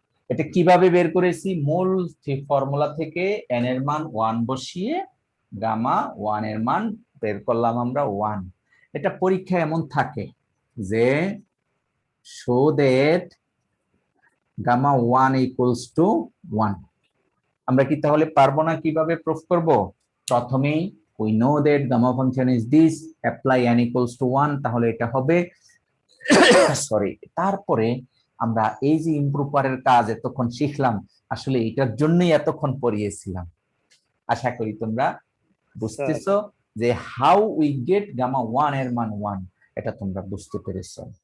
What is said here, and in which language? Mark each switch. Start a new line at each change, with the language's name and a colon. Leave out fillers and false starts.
Bangla: এটা কিভাবে বের করেছি? মূল ফর্মুলা থেকে n এর মান 1 বসিয়ে গামা 1 এর মান বের করলাম আমরা 1। এটা পরীক্ষা এমন থাকে যে show that gamma 1 equals to 1। আমরা কি তাহলে পারবো না কিভাবে প্রুফ করব? প্রথমেই
English: we know that gamma function is this, apply n equals to 1,
Bangla: তাহলে এটা হবে সরি। তারপরে আমরা এই যে ইমপ্রুভারের কাজ এতক্ষণ শিখলাম, আসলে এটার জন্যই এতক্ষণ পড়িয়েছিলাম। আশা করি তোমরা বুঝতেছো যে
English: how we get
Bangla: গামা 1 এর মান 1, এটা তোমরা বুঝতে পেরেছো।